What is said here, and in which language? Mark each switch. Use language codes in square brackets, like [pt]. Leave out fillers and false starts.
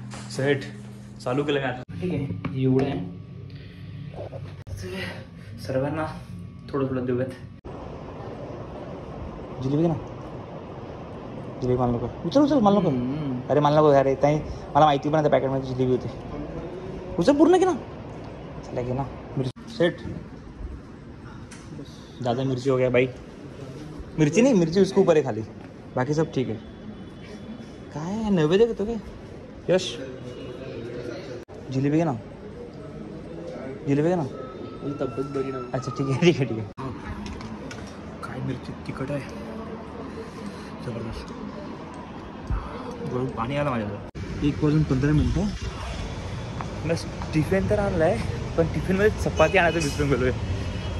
[mr] Set चालू केलं मी आता. ठीक आहे, एवढं आहे. सर्वांना थोडं थोडं देऊयात. जिलेबी ना, जिलेबी मला नको. उचल मला नको. अरे मला नको अरे. ताई मला माहिती पण त्या पॅकेटमध्ये जिलेबी होती. उचल पूर्ण की ना. चला घे ना मिर्ची. [hi] सेट ज़्यादा मिर्ची हो गया भाई. मिर्ची नहीं, मिर्ची उसके ऊपर है खाली, बाकी सब ठीक है. [mr] काय नैवेद्य घेतो काय. यश जिलेबी घे ना, जिलेबी घे ना. तब्येत बरी ना. अच्छा ठीक आहे ठीक आहे ठीक आहे. काय मिरची तिखट आहे जबरदस्त. गळून पाणी आलं माझ्याकडं. 1:15 बस. टिफिन तर आणलं आहे, पण टिफिनमध्ये चपाती आणायचं विसरून गेलो आहे.